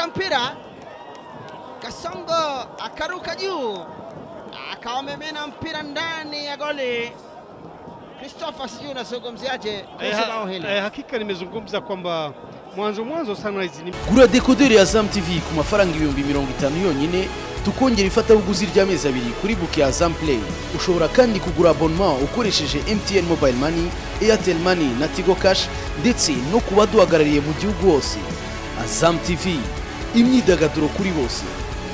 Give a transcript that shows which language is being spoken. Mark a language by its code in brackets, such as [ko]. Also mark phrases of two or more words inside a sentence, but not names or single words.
[sw] Akufuata mpira. Kasongo akaruka juu akawamemena mpira ndani ya goli. Christopher, sijui unazungumziaje kuhusu bao hili? Hakika nimezungumza kwamba mwanzo Sunrise ni [rw] gura decoder ya Azam TV ku mafaranga 50 yonyine, tukongera ifatabuguzi ry'amezi 2 kuri book ya Azam Play. Ushobora kandi kugura abonnement ukoresheje MTN Mobile Money, Airtel Money na Tigo Cash, ndetse no kubaduhagarariye mu gihugu hose. Azam TV, imyidagaduro kuri bose.